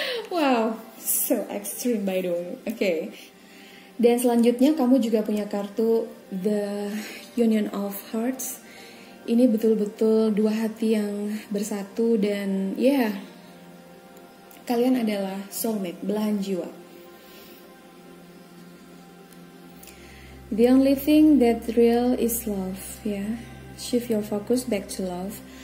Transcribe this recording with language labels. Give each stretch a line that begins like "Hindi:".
English: Wow, so extreme by the way.
Indonesian: Oke. Dan selanjutnya kamu juga punya kartu The Union of Hearts. Ini betul-betul dua hati yang bersatu dan ya, kalian adalah soulmate, belahan jiwa.
English: The only thing that real is love, ya. Shift your focus back to love.